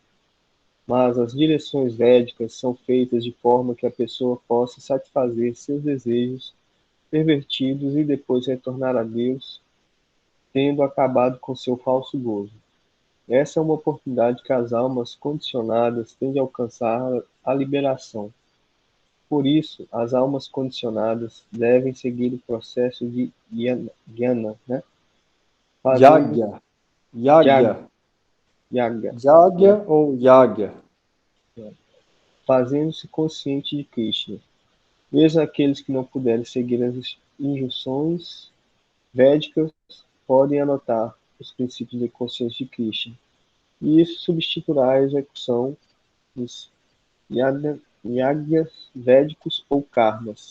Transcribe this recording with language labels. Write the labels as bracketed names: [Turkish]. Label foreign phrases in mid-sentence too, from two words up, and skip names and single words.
[Portuguese] Mas as direções védicas são feitas de forma que a pessoa possa satisfazer seus desejos pervertidos e depois retornar a Deus, tendo acabado com seu falso gozo. Essa é uma oportunidade que as almas condicionadas têm de alcançar a liberação. Por isso, as almas condicionadas devem seguir o processo de jnana, né? Fazendo Yagya. Yagya. yaga, yaga, Yagya yaga, ou Yagya? fazendo-se consciente de Krishna. Mesmo aqueles que não puderem seguir as injunções védicas podem anotar os princípios de consciência de Krishna. E isso substituirá a execução dos yagyas védicos ou karmas.